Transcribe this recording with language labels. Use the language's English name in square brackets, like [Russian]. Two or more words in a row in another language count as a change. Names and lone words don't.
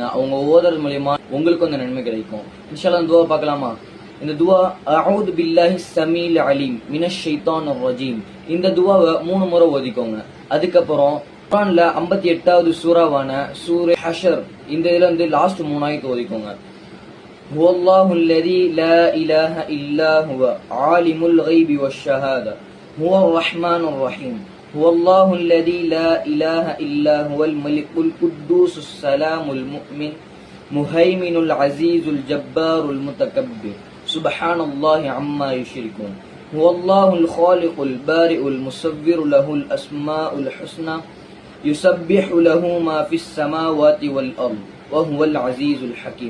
[Tamil] அவங்க ஓதுறது மூலமா உங்களுக்கு அந்த நன்மை கிடைக்கும். [Arabic] إن شاء الله [Tamil] துவா பார்க்கலாமா? இந்த துவா [Arabic] أعوذ بالله السميع العليم من الشيطان الرجيم. [Tamil] இந்த துவாவை 3 முறை ஓதிக்கோங்க. அதுக்கப்புறம் குர்ஆன்ல 58வது சூராவான சூரா ஹஷர் இந்த இதுல இருந்து லாஸ்ட் 3 ஆயத்து ஓதிக்கோங்க. [Arabic] هو الله الذي لا إله إلا هو عالم الغيب والشهادة هو الرحمن الرحيم هو الله الذي لا إله إلا هو الملك القدوس السلام المؤمن مهيمن العزيز الجبار المتكبر سبحان الله عما يشركون هو الله الخالق البارئ المصور له الأسماء الحسنى يسبح له ما في السماوات والأرض وهو العزيز الحكيم.